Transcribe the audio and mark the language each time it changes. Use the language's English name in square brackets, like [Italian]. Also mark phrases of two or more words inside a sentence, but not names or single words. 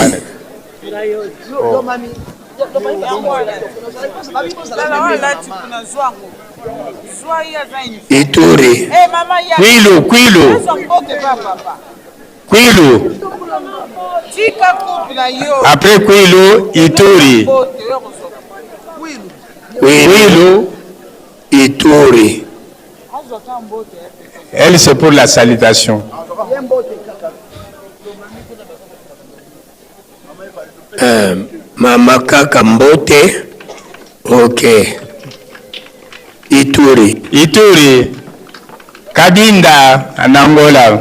[French] Ituri. Kwilu. Après Kwilu, Ituri. Kwilu, Ituri. Elle, c'est pour la salutation. [Lingala] Mama Kaka Mbote. [French] Ok. Ituri. Kabinda, en Angola.